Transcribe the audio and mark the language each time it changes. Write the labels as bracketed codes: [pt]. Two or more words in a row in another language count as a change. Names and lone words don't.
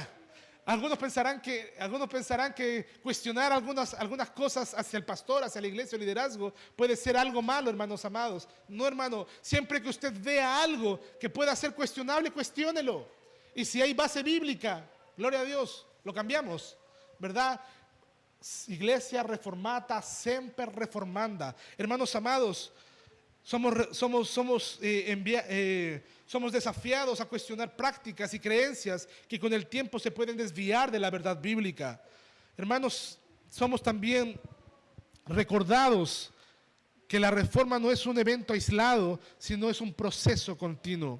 [es] Algunos pensarán que cuestionar algunas cosas hacia el pastor, hacia la iglesia o liderazgo puede ser algo malo, hermanos amados. No, hermano. Siempre que usted vea algo que pueda ser cuestionable, cuestiónelo. Y si hay base bíblica, gloria a Dios, lo cambiamos, ¿verdad? [la] Iglesia reformata, semper reformanda. [es] Hermanos amados, somos desafiados a cuestionar prácticas y creencias que con el tiempo se pueden desviar de la verdad bíblica. Hermanos, somos también recordados que la reforma no es un evento aislado, sino es un proceso continuo.